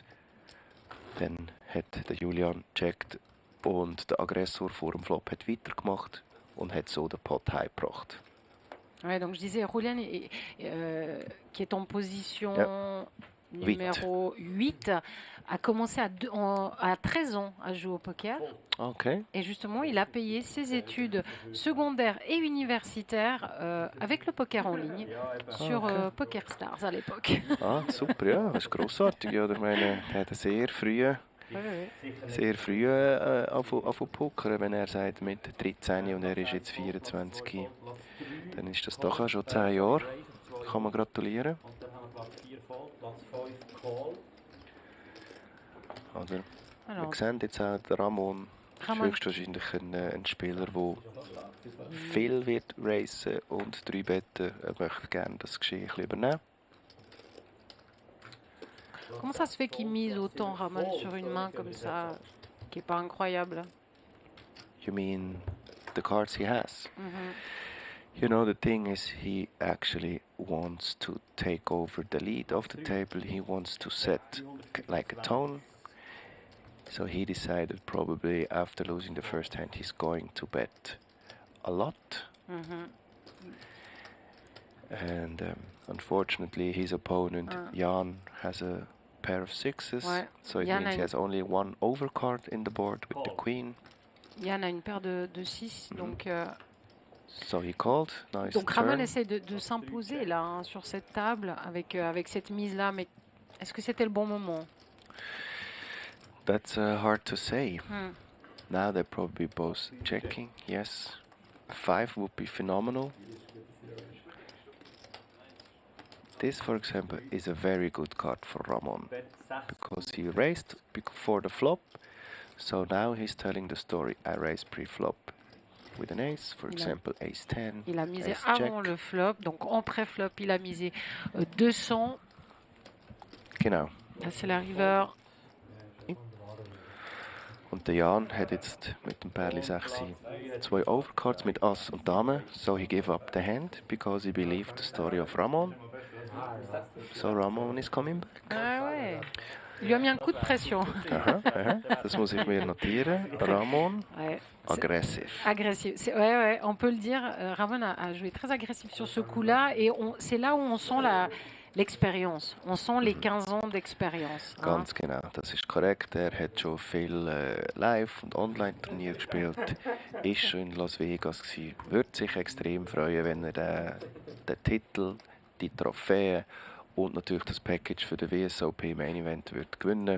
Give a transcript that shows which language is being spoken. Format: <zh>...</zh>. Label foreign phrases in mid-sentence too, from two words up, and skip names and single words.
<de>Dann hat der Julian gecheckt und der Aggressor vor dem Flop hat weitergemacht und hat so den Pot heimgebracht.</de> <fr>Ouais, donc je disais, Julian, qui est en position Huit. numéro 8, a commencé à 13 ans à jouer au poker. Okay. Et justement, il a payé ses études secondaires et universitaires avec le poker en ligne sur Poker Stars à l'époque.</fr> <de>Ah, super, ja, das ist grossartig. Ja, ich meine, er hat sehr früh angefangen pokern, wenn er sagt mit 13 und er ist jetzt 24. Dann ist das doch auch schon 10 Jahre. Kann man gratulieren. Und dann haben wir Platz 4 voll, Platz 5 Call. Oder?</de> <fr>Alors,</fr> <de>Wir sehen jetzt auch, der Ramon ist Ramon. höchstwahrscheinlich ein Spieler, der viel wird racen und 3 Betten. Er möchte gerne das Geschehen ein bisschen übernehmen.</de> <fr>comment ça se fait qu'il mise autant Ramon sur une main comme ça, qui est pas incroyable?</fr> <en>You mean the cards he has? Mhm. You know, the thing is, he actually wants to take over the lead of the table. He wants to set like a tone. So he decided probably after losing the first hand, he's going to bet a lot. Mhm. And unfortunately, his opponent Jan has a pair of sixes.</en> <fr>Ouais.</fr> <en>So it Jan means a he</en> <fr>une-</fr> <en>has only one overcard in the board with the queen.</en> <fr>Yann a une paire de 6,</fr> <en>So he called. Now it's</en> <fr>donc</fr> <en>the</en> <fr>Ramon</fr> <en>turn.</en> <fr>essaie de s'imposer là hein, sur cette table avec cette mise là, mais est-ce que c'était le bon moment?</fr> <en>That's hard to say. Hmm. Now they're probably both checking. Yes, a 5 would be phenomenal. This, for example, is a very good card for Ramon because he raised before the flop. So now he's telling the story. I raised pre-flop with an ace, for example, ace 10.</en> <fr>Il a misé</fr> <en>ace</en> <fr>avant</fr> <en>jack.</en> <fr>le flop, donc en pré-flop, il a misé 200.</fr> <de>Genau.</de> <fr>Là, c'est la river.</fr> <de>Und der Jan hat jetzt mit dem Pärli 6 2 Overcards mit Ass und Dame.</de> <en>So he gave up the hand because he believed the story of Ramon. So Ramon is coming back.</en> <fr>Ah ouais. Il lui a mis un coup de pression. Aha, aha.</fr> <de>Das muss ich mir notieren. Ramon,</de> <fr>Ouais.</fr> <de>agressiv.</de> <fr>Agressif. Ouais, on peut le dire. Ramon a joué très agressif sur ce coup-là. Et c'est là où on sent l'expérience. On sent les 15 ans d'expérience. Hein.</fr> <de>Ganz genau, das ist korrekt. Er hat schon viel Live- und Online-Turnier gespielt. Ist schon in Las Vegas gewesen. Würde sich extrem freuen, wenn er den Titel, die Trophäe und natürlich das Package für den WSOP Main Event wird gewinnen.</de>